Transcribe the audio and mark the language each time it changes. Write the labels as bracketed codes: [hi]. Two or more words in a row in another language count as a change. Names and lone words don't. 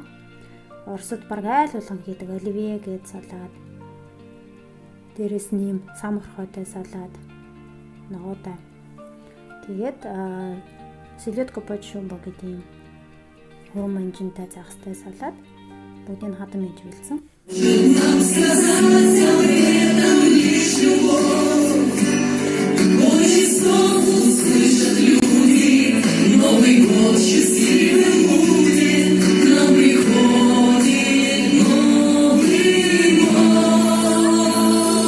[mn] Оросд баг айл болгон хийдэг оливье гээд салаад. Дээрээс нь юм самурхойтой салаад. Ногоотой. Тэгээд селедко почшумба гэдэг юм хурм манжинтай загастай салаад бүгдийг хадам ээж бэлдсэн. [ru] Нам сказать об этом лишь любовь. Ночи снов услышат люди, Новый год счастливым будет, к нам приходит Новый год.